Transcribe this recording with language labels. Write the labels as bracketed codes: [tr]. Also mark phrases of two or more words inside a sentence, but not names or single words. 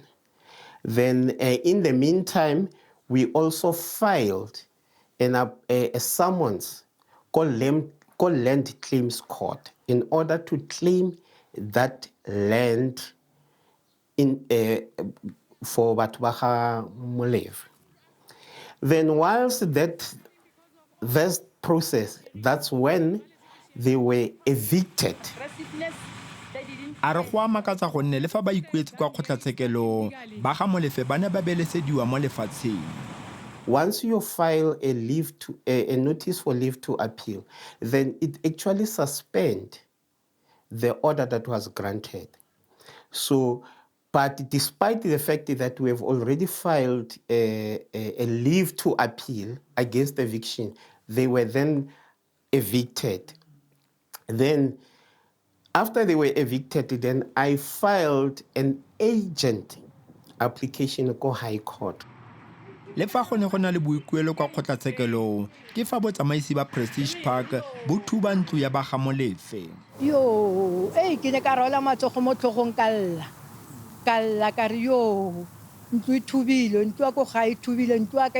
[en] Then in the meantime, we also filed a summons called Land Claims Court in order to claim that land for Batwaha Molefe. Then whilst that process, that's when they were evicted. [tn] A re go a makatsa gonne le fa ba ikuetse kwa kgotlatshekelo ba ga Molefe ba ne ba belesediwa mo lefatsheng. [en] Once you file a notice for leave to appeal, then it actually suspends the order that was granted. So, but despite the fact that we have already filed a leave to appeal against eviction, they were then evicted. Then, after they were evicted, then I filed an agent application go High Court. [tn] Le fa go ne go na le boikuelo kwa kgotlatshekelo ke fa botsamaisi ba Prestige Park bo thuba ntlo ya ba ga Molefe. Yo, ke ne ka rola matsogo mo tlhogong kalla ka re yo ntlo e thubile ntlo ya go ga e thubile ntlo ya ka